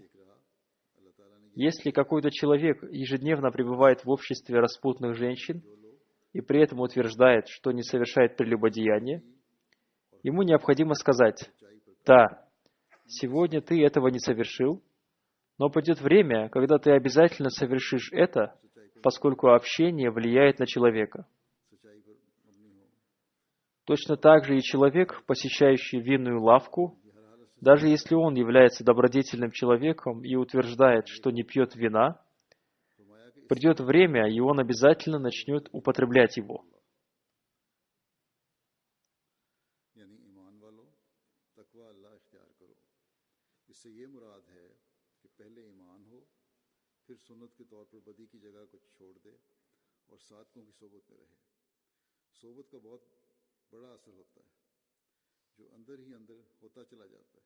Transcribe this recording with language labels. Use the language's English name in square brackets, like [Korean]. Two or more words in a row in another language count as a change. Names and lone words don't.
[Russian] Если какой-то человек ежедневно пребывает в обществе распутных женщин и при этом утверждает, что не совершает прелюбодеяние, ему необходимо сказать: «Да, сегодня ты этого не совершил, но придет время, когда ты обязательно совершишь это, поскольку общение влияет на человека». [Urdu] سچائی پر مبنی ہو. [Russian] Точно так же и человек, посещающий винную лавку, даже если он является добродетельным человеком и утверждает, что не пьет вина, придет время, и он обязательно начнет употреблять его. [Urdu] یعنی ایمان والو، تقویٰ اللہ اختیار کرو. اس سے یہ مراد ہے کہ پہلے ایمان ہو، پھر سنت کے طور پر بدی کی جگہ کو چھوڑ دے اور سادھکوں کی صحبت میں رہے. صحبت کا بہت بڑا اثر ہوتا ہے جو اندر ہی اندر ہوتا چلا جاتا ہے.